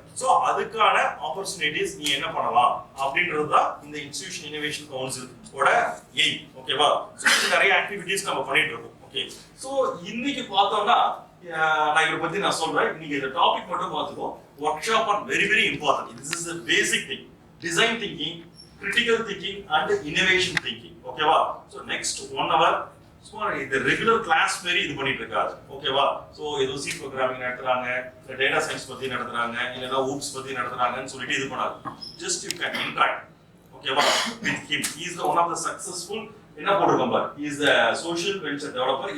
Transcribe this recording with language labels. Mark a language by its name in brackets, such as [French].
[Tamil] So அதுக்கான opportunities நீ என்ன பண்ணலாம் அப்படின்றது தான் இந்த இன்ஸ்டிடியூஷன் இனோவேஷன் கவுன்சிலோட எய்ம். ஓகேவா? ஸோ நிறைய ஆக்டிவிட்டிஸ் நம்ம பண்ணிட்டு இருக்கோம். ஓகே, ஸோ இன்னைக்கு பார்த்தோம்னா நான் இதை பத்தி நான் சொல்றேன். இன்னைக்கு இந்த டாபிக் மட்டும் பார்த்துக்கோ. [English] Workshop are very very important. This is the basic thing. Design thinking, critical thinking and innovation thinking. [Tamil] ஓகேவா? ஸோ நெக்ஸ்ட் 1 hour சும்மா இது ரெகுலர் கிளாஸ் மாதிரி இது பண்ணிட்டு இருக்காது. ஓகேவா? ஸோ ஏதோ சி ப்ரோக்ராமிங் நடத்துறாங்க, இல்லை டேட்டா சயின்ஸ் பத்தி நடத்துறாங்க, இல்லைன்னா ஊப்ஸ் பத்தி நடத்துறாங்கன்னு சொல்லிட்டு இது பண்ணாது. [English] Just you can interact. [Tamil] ஓகேவா? [English] With him. He is one of the successful [Tamil] என்ன போட்டிருக்கோம் பாரு, [English] Is the social venture developer.